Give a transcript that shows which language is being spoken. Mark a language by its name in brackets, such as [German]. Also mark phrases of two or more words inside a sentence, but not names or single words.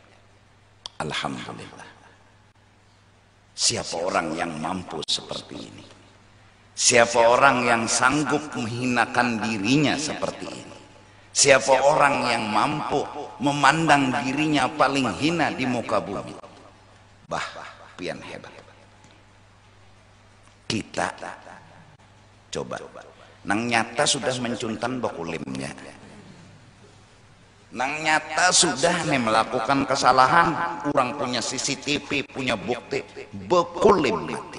[Indonesian] Alhamdulillah. Siapa orang yang mampu seperti ini? Siapa orang yang sanggup menghinakan dirinya seperti ini? Siapa orang yang mampu memandang dirinya paling hina di muka bumi? [Banjar] Bah, pian hebat. Kita coba, nang nyata sudah mencuntan bakulimnya. Nang nyata sudah nih melakukan kesalahan, kurang punya CCTV, punya bukti, bakulim mati.